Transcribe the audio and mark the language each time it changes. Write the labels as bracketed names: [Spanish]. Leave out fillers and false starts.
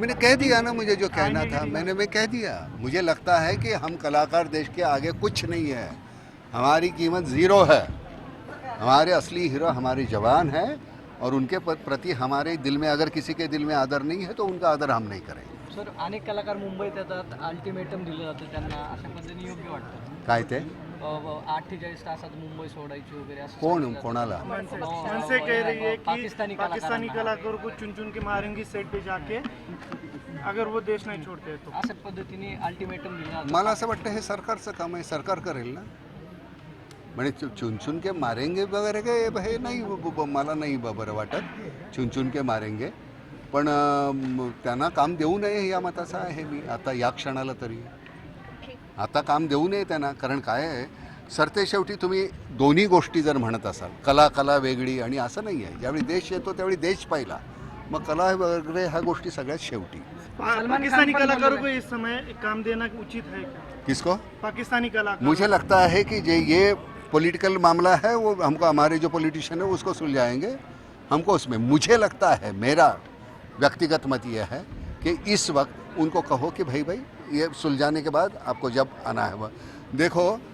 [Hindi] मैंने कह दिया ना, मुझे जो कहना था मैं कह दिया। मुझे लगता है कि हम कलाकार देश के आगे कुछ नहीं है, हमारी कीमत ज़ीरो है। हमारे असली हीरो हमारे जवान हैं और उनके प्रति हमारे दिल में, अगर किसी के दिल में आदर नहीं है तो उनका आदर हम नहीं करेंगे। [Marathi] सर, अनेक कलाकार मुंबईत येतात, अल्टिमेटम दिलं जातं त्यांना, अशा पद्धतीने योग्य वाटतं? काय ते 48 तासात मुंबई सोडायची वगैरे असं कोण सांगितलं जातं. कोणाला? [Hindi] मनसे कह रही है कि पाकिस्तानी पाकिस्तानी कलाकारों को चुन चुन के मारेंगी सेट पे जाके अगर वो देश नहीं छोड़ते तो। [Marathi] अशा पद्धतीने अल्टिमेटम दिलं जातं. मला असं वाटतं हे सरकारचं काम आहे, सरकार करेल ना। म्हणजे [Hindi] चुन के मारेंगे [Marathi] वगैरे काय हे नाही, मला नाही बरं वाटत चुन के मारेंगे, पण त्यांना काम देऊ नये या मताचा आहे मी आता या क्षणाला तरी। आता काम देऊ नये त्यांना, कारण काय आहे, सरते शेवटी तुम्ही दोन्ही गोष्टी जर म्हणत असाल, कला वेगळी आणि असं नाही आहे। ज्यावेळी देश येतो त्यावेळी देश पाहिला, मग कला वगैरे ह्या गोष्टी सगळ्यात शेवटी। [Hindi] पाकिस्तानी कलाकारों को इस समय काम देना उचित है क्या? किसको? पाकिस्तानी कलाकार मुझे लगता है कि ये पॉलिटिकल मामला है, वो हमको, हमारे जो पॉलिटिशियन है उसको सुलझाएंगे। हमको उसमें, मुझे लगता है, मेरा व्यक्तिगत मत ये है कि इस वक्त उनको कहो कि भाई ये सुलझाने के बाद आपको जब आना है वह देखो।